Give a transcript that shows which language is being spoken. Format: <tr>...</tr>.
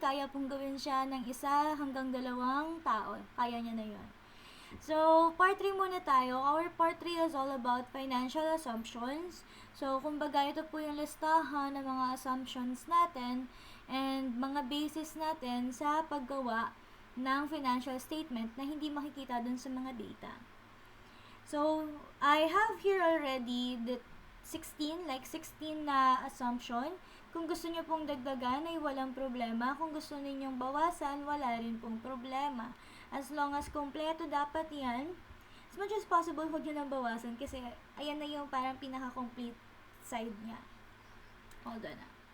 <tl>Kaya pong gawin siya ng 1 hanggang 2 tao. Kaya niya na yun. So, part 3 muna tayo.</tl> <en>Our part 3 is all about financial assumptions.</en> <tl>So, kumbaga ito po yung listahan ng mga assumptions natin and mga basis natin sa paggawa ng financial statement na hindi makikita dun sa mga data.</tl> <en>So, I have here already the 16 na assumption.</en> <tl>Kung gusto nyo pong dagdagan ay walang problema. Kung gusto ninyong bawasan, wala rin pong problema.</tl> <en>As long as</en> <tl>kompleto dapat yan, as much as possible, huwag nyo nang bawasan kasi ayan na yung parang pinaka-complete side niya. Hold on na.</tl>